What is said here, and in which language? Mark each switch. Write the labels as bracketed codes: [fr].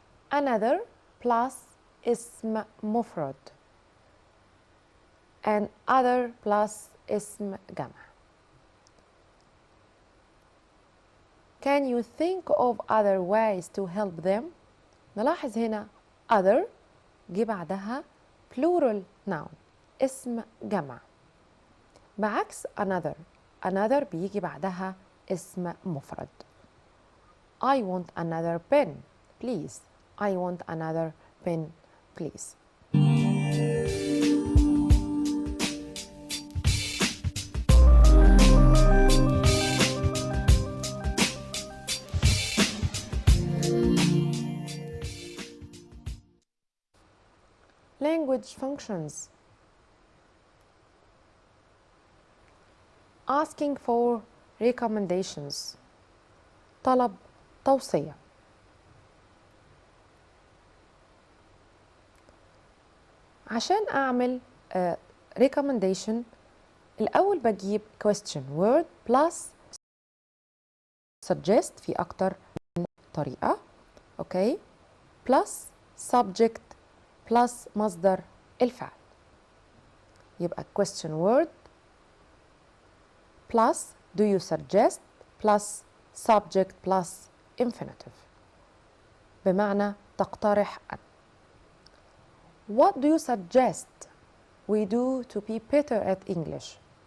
[en] another plus [ar] اسم مفرد [en] and other plus [ar] اسم جمع. [en] Can you think of other ways to help them؟ [ar] نلاحظ هنا [en] other [ar] جه بعدها [en] plural noun [ar] اسم جمع، بعكس [en] another. [ar] another بيجي بعدها اسم مفرد. [en] I want another pen please. I want another pen please. Language functions. Asking for recommendations. [ar] طلب توصية. عشان أعمل recommendation الأول بجيب [en] question word plus suggest [ar] في أكتر من طريقة أوكي [en] plus subject plus [ar] مصدر الفعل. [en] يبقى question word plus do you suggest plus subject plus infinitive [ar] بمعنى تقترح أن. [en] What do you suggest we do to be better at English?